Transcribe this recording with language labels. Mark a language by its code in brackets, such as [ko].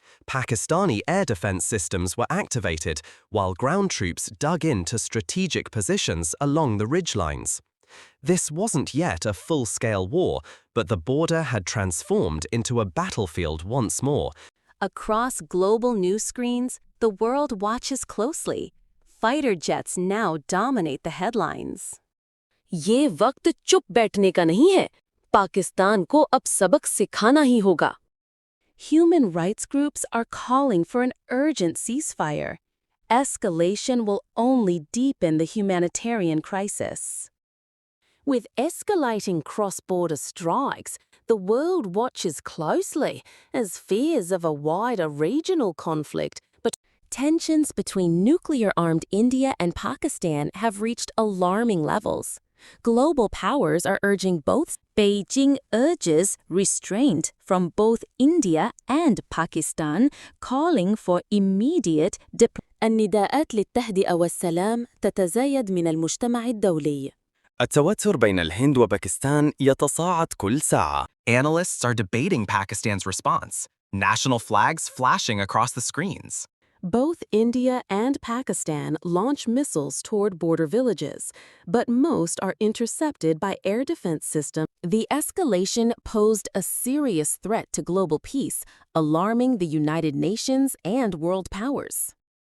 [en] Pakistani air defense systems were activated, while ground troops dug into strategic positions along the ridgelines. This wasn't yet a full-scale war, but the border had transformed into a battlefield once more. Across global news screens, the world watches closely. Fighter jets now dominate the headlines. [hi] ये वक्त चुप बैठने का नहीं है। पाकिस्तान को अब सबक सिखाना ही होगा। [en] Human rights groups are calling for an urgent ceasefire. Escalation will only deepen the humanitarian crisis. With escalating cross-border strikes, the world watches closely as fears of a wider regional conflict. But Tensions between nuclear-armed India and Pakistan have reached alarming levels. Global powers are urging both. Beijing urges restraint from both India and Pakistan, calling for immediate [ar] النداءات للتهدئة والسلام تتزايد من المجتمع الدولي. التوتر بين الهند وباكستان يتصاعد كل ساعة. [en] Analysts are debating Pakistan's response, national flags flashing across the screens. Both India and Pakistan launch missiles toward border villages, but most are intercepted by air defense systems. The escalation posed a serious threat to global peace, alarming the United Nations and world powers.